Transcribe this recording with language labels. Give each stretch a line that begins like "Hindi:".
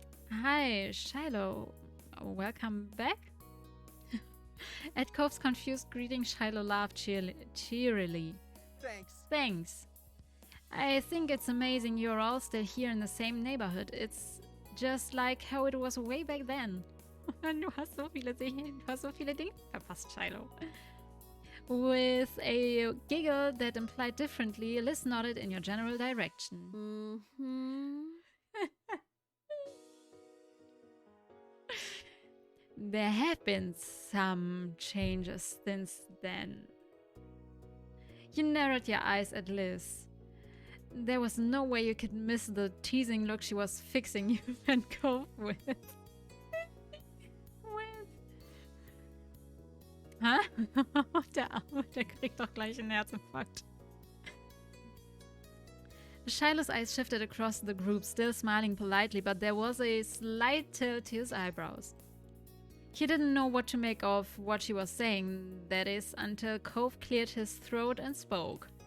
English: Hi, Shiloh. Welcome back? At Cove's confused greeting, Shiloh laughed cheerily. Thanks. I think it's amazing you're all still here in the same neighborhood. It's just like how it was way back then.
German: Du hast so viele Dinge verpasst, Shiloh.
English: With a giggle that implied differently, Liz nodded in your general direction. Mm-hmm. There have been some changes since then. You narrowed your eyes at Liz. There was no way you could miss the teasing look she was fixing you and Cove with. Hä?
German: Der Arme, der kriegt doch gleich einen Herzinfarkt.
English: Shiloh's eyes shifted across the group, still smiling politely, but there was a slight tilt to his eyebrows. He didn't know what to make of what she was saying, that is, until Cove cleared his throat and spoke.